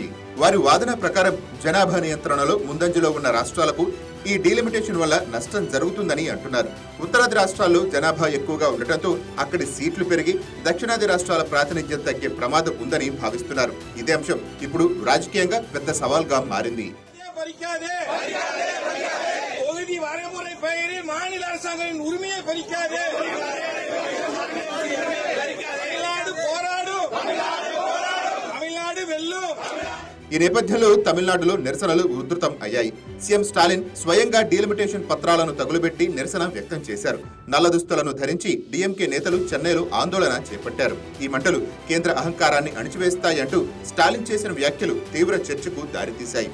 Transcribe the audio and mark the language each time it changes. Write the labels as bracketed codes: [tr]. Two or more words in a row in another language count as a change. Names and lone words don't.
[te] వారి వాదన ప్రకారం జనాభా నియంత్రణలో ముందంజలో ఉన్న రాష్ట్రాలకు ఈ డీలిమిటేషన్ వల్ల నష్టం జరుగుతుందని అంటున్నారు. ఉత్తరాది రాష్ట్రాల్లో జనాభా ఎక్కువగా ఉండటంతో అక్కడి సీట్లు పెరిగి దక్షిణాది రాష్ట్రాల ప్రాతినిధ్యం తగ్గే ప్రమాదం ఉందని భావిస్తున్నారు. ఇదే అంశం ఇప్పుడు రాజకీయంగా పెద్ద సవాల్గా మారింది. [ta] மாநில அரசாங்கத்தின் உரிமையை பறிக்காதே, தமிழ்நாடு வெல்லும். [te] ఈ నేపథ్యంలో తమిళనాడులో నిరసనలు ఉధృతం అయ్యాయి. సీఎం స్టాలిన్ స్వయంగా డీలిమిటేషన్ పత్రాలను తగులుబెట్టి నిరసన వ్యక్తం చేశారు. నల్ల దుస్తులను ధరించి డీఎంకే నేతలు చెన్నైలో ఆందోళన చేపట్టారు. ఈ మంటలు కేంద్ర అహంకారాన్ని అణిచివేస్తాయంటూ స్టాలిన్ చేసిన వ్యాఖ్యలు తీవ్ర చర్చకు దారితీశాయి.